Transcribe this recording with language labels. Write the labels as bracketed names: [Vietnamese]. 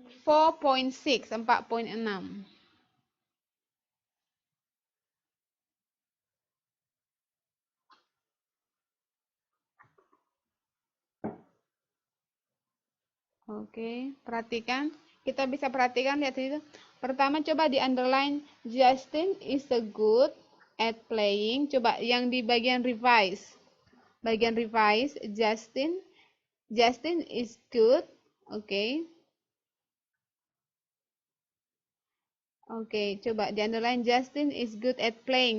[Indonesian] 4.6, 4.6. Oke, perhatikan. Kita bisa perhatikan, lihat itu. Pertama coba di underline, [English] Justin is a good at playing. [Indonesian] Coba yang di bagian revise. Bagian revise, [English] Justin is good. Oke. Oke, [Indonesian] coba di underline, [English] Justin is good at playing.